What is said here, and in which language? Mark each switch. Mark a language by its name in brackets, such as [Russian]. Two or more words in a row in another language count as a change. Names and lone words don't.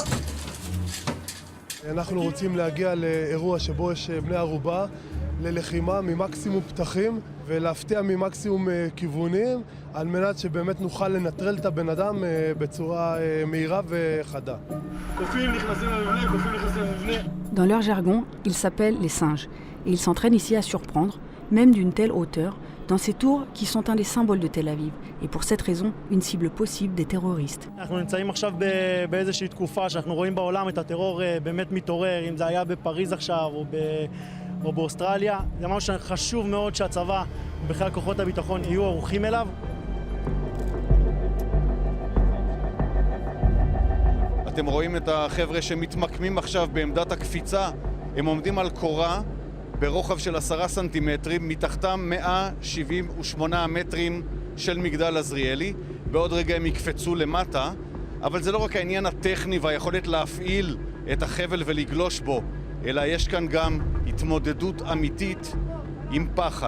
[Hebrew] אנחנו רוצים להגיע לאירוע שבו יש בני ערובה, ללחימה ממקסימום פתחים ולהפתיע ממקסימום כיוונים על מנת שבאמת נוכל לנטרל את הבן אדם בצורה מהירה וחדה. קופים נכנסים למבנה, קופים נכנסים למבנה. [French] Dans leur jargon, ils s'appellent les singes et ils s'entraînent ici à surprendre, même d'une telle hauteur, dans ces tours qui sont un des symboles de Tel Aviv et pour cette raison, une cible possible des terroristes. [Hebrew] אנחנו נמצאים עכשיו באיזושהי תקופה שאנחנו רואים בעולם את הטרור באמת מתעורר, אם זה היה בפריז עכשיו או באוסטרליה, זה משהו שחשוב מאוד שהצבא ובכלל כוחות הביטחון יהיו ערוכים אליו. אתם רואים את החבר'ה שמתמקמים עכשיו בעמדת הקפיצה, הם עומדים על קורה ברוחב של 10 סנטימטרים, מתחתם 178 מטרים של מגדל עזריאלי, בעוד רגע הם יקפצו למטה, אבל זה לא רק העניין הטכני והיכולת להפעיל את החבל ולגלוש בו, אלא יש כאן גם התמודדות אמיתית עם פחד.